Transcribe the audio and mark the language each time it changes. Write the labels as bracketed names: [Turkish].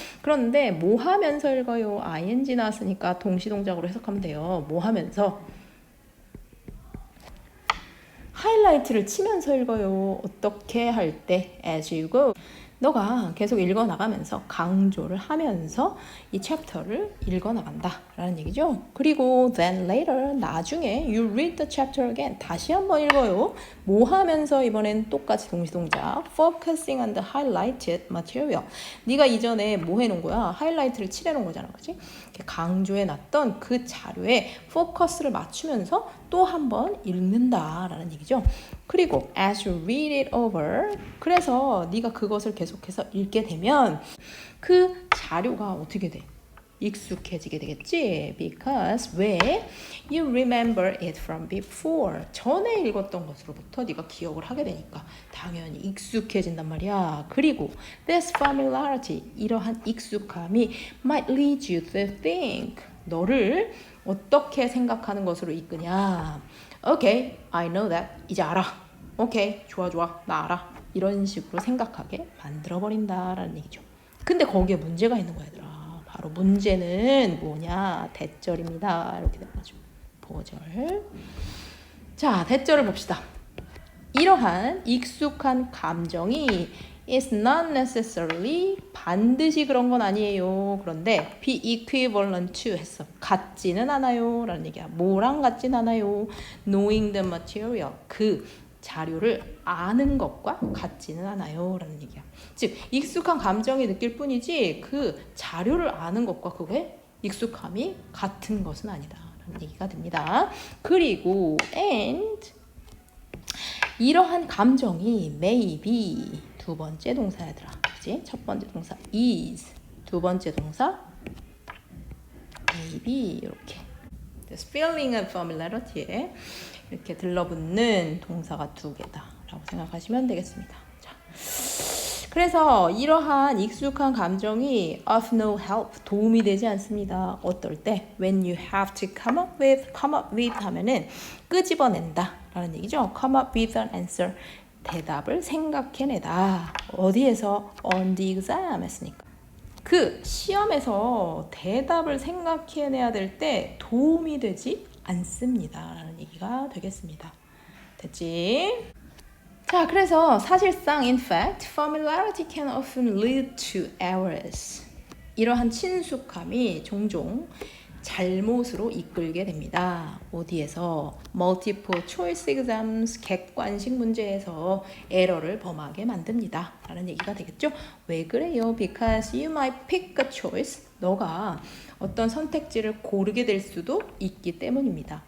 [Korean] 그런데 뭐 하면서 읽어요? ing 나왔으니까 동시동작으로 해석하면 돼요. 뭐 하면서? 하이라이트를 치면서 읽어요. 어떻게 할 때? [English] as you go. [Korean] 너가 계속 읽어나가면서 강조를 하면서 이 챕터를 읽어나간다 라는 얘기죠. [English] 그리고 then later 나중에 you read the chapter again [Korean] 다시 한번 읽어요. 뭐 하면서 이번엔 똑같이 동시동작 [English] focusing on the highlighted material. [Korean] 네가 이전에 뭐 해놓은 거야? 하이라이트를 칠해놓은 거잖아. 그치? 강조해놨던 그 자료에 포커스를 맞추면서 또 한번 읽는다 라는 얘기죠. 그리고 [English] as you read it over [Korean] 그래서 네가 그것을 계속해서 읽게 되면 그 자료가 어떻게 돼? 익숙해지게 되겠지? [English] Because [Korean] 왜? [English] You remember it from before. [Korean] 전에 읽었던 것으로부터 네가 기억을 하게 되니까 당연히 익숙해진단 말이야. [English] 그리고 this familiarity, [Korean] 이러한 익숙함이 [English] might lead you to think. [Korean] 너를 어떻게 생각하는 것으로 이끄냐. [English] Okay, I know that. [Korean] 이제 알아. 오케이, 좋아, 나 알아. 이런 식으로 생각하게 만들어버린다라는 얘기죠. 근데 거기에 문제가 있는 거야, 얘들아. 바로 문제는 뭐냐? 대절입니다. 이렇게 되는 거죠. 보절. 자, 대절을 봅시다. 이러한 익숙한 감정이 [English] is not necessarily [Korean] 반드시 그런 건 아니에요. 그런데 [English] be equivalent to [Korean] 했어. 같지는 않아요. 라는 얘기야. 뭐랑 같진 않아요. [English] knowing the material. [Korean] 그 자료를 아는 것과 같지는 않아요. 라는 얘기야. 즉, 익숙한 감정이 느낄 뿐이지 그 자료를 아는 것과 그거의 익숙함이 같은 것은 아니다. 라는 얘기가 됩니다. 그리고 and 이러한 감정이 [English] may be [Korean] 두 번째 동사야들아. 그치? 첫 번째 동사 is 두 번째 동사 may be 이렇게 [English] this feeling of familiarity [Korean] 에 이렇게 들러붙는 동사가 두 개다라고 생각하시면 되겠습니다. 자, 그래서 이러한 익숙한 감정이 [English] of no help [Korean] 도움이 되지 않습니다. 어떨 때 [English] when you have to come up with [Korean] 하면은 끄집어낸다 라는 얘기죠. [English] come up with an answer [Korean] 대답을 생각해내다. 어디에서? [English] on the exam [Korean] 했으니까. 그 시험에서 대답을 생각해내야 될 때 도움이 되지 않습니다. 라는 얘기가 되겠습니다. 됐지? 자, 그래서 사실상 [English] in fact, familiarity can often lead to errors. [Korean] 이러한 친숙함이 종종 잘못으로 이끌게 됩니다. 어디에서? [English] multiple choice exams, [Korean] 객관식 문제에서 에러를 범하게 만듭니다. 라는 얘기가 되겠죠? 왜 그래요? [English] Because you might pick a choice. [Korean] 너가 어떤 선택지를 고르게 될 수도 있기 때문입니다.